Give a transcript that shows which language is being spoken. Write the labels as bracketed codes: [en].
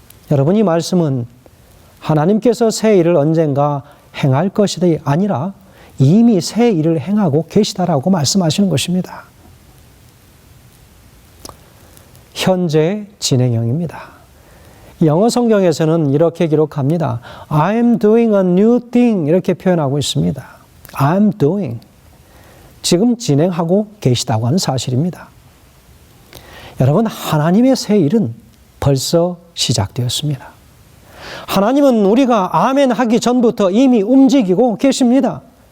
[ko] 여러분, 이 말씀은 하나님께서 새 일을 언젠가 행할 것이 아니라 이미 새 일을 행하고 계시다라고 말씀하시는 것입니다. 현재 진행형입니다. 영어 성경에서는 이렇게 기록합니다. [en] I'm doing a new thing 이렇게 표현하고 있습니다. I'm doing. [ko] 지금 진행하고 계시다고 하는 사실입니다. 여러분, 하나님의 새 일은 벌써 시작되었습니다. 하나님은 우리가 아멘 하기 전부터 이미 움직이고 계십니다.